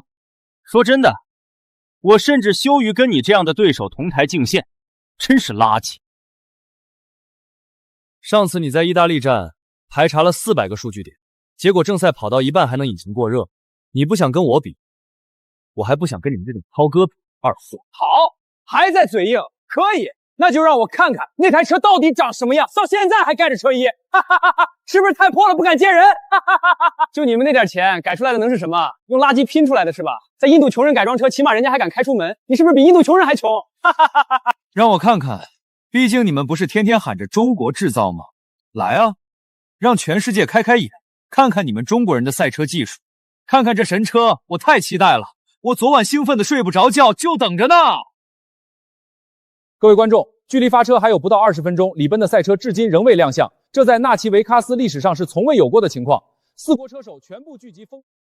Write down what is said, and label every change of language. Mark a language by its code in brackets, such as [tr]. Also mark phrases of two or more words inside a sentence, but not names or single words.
[zh] 說真的，我甚至羞於跟你這樣的對手同台競線，真是垃圾。上次你在意大利站排查了400個數據點，結果正賽跑到一半還能引擎過熱。你不想跟我比，我還不想跟你們這種濤哥比。二貨。好，還在嘴硬，可以。那就讓我看看那台車到底長什麼樣，到現在還蓋着車衣，哈哈哈哈，是不是太破了不敢見人？哈哈哈哈，就你們那點錢改出來的能是什麼？用垃圾拼出來的是吧？在印度窮人改裝車，起碼人家還敢開出門，你是不是比印度窮人還窮？哈哈哈哈，讓我看看，畢竟你們不是天天喊着中國製造嗎？來啊，讓全世界開開眼，看看你們中國人的賽車技術，看看這神車，我太期待了，我昨晚興奮的睡不着覺，就等着呢。各位觀眾，距離發車還有不到20分鐘，李奔的賽車至今仍未亮相，這在納奇維卡斯歷史上是從未有過的情況。4國車手全部聚集風，